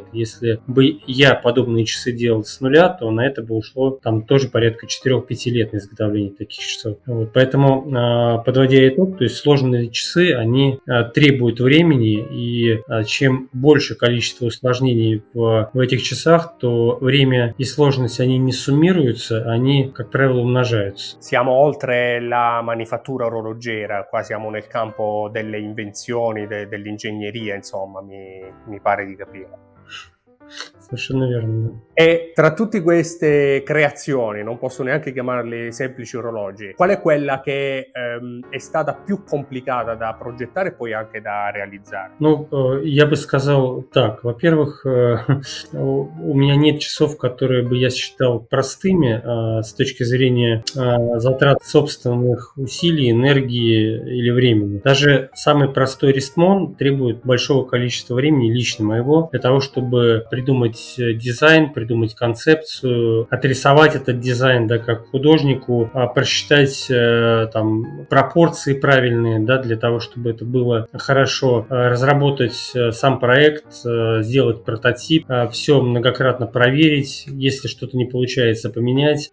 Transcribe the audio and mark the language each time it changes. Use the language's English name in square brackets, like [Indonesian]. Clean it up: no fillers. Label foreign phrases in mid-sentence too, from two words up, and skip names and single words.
[Russian] Если бы я подобные часы делал с нуля, то на это бы ушло там тоже порядка 4-5 лет на изготовление таких часов. Вот, поэтому, подводя итог, то есть сложные часы, они требуют времени, и чем больше количество усложнений в этих часах, то время и сложность, они не суммируются, они, как правило, умножаются. [Italian] Siamo oltre la manifattura orologera, qua siamo nel campo delle invenzioni, dell'ingegneria, insomma, mi pare di capire. Sono verno. E tra tutte queste creazioni, non posso neanche chiamarli semplici orologi, qual è quella che è stata più complicata da progettare e poi anche da realizzare? [Russian] Ну, я бы сказал так. Во-первых, у меня нет часов, которые бы я считал простыми с точки зрения затрат собственных усилий, энергии или времени. Даже самый простой Рисмон требует большого количества времени, лично моего, для того, чтобы придумать дизайн, придумать концепцию, отрисовать этот дизайн, да, как художнику, просчитать там пропорции правильные, да, для того, чтобы это было хорошо, разработать сам проект, сделать прототип, все многократно проверить, если что-то не получается, поменять.